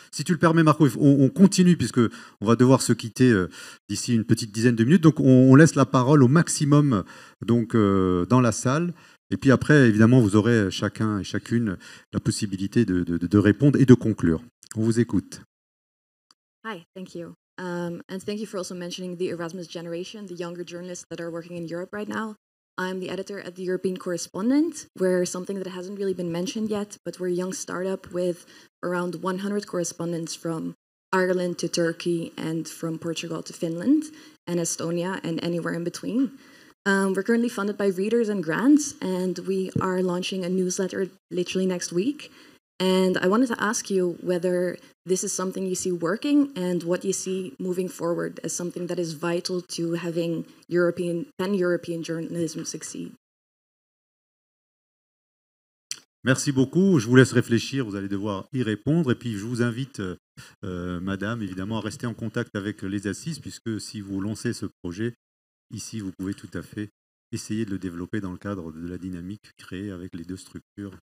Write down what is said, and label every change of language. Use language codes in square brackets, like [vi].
[fr] Si tu le permets, Marco, on continue, puisqu'on va devoir se quitter d'ici une petite dizaine de minutes. Donc on laisse la parole au maximum dans la salle. Et puis après, évidemment, vous aurez chacun et chacune la possibilité de répondre et de conclure. On vous écoute. [en] Hi, thank you. And thank you for also mentioning the Erasmus generation, the younger journalists that are working in Europe right now. I'm the editor at the European Correspondent. We're something that hasn't really been mentioned yet, but we're a young startup with around 100 correspondents from Ireland to Turkey and from Portugal to Finland and Estonia and anywhere in between. We're currently funded by readers and grants, and we are launching a newsletter literally next week. And I wanted to ask you whether this is something you see working and what you see moving forward as something that is vital to having pan-European journalism succeed. [fr] Merci beaucoup. Je vous laisse réfléchir. Vous allez devoir y répondre. Et puis, je vous invite, madame, évidemment, à rester en contact avec les assises, puisque si vous lancez ce projet, ici, vous pouvez tout à fait essayer de le développer dans le cadre de la dynamique créée avec les deux structures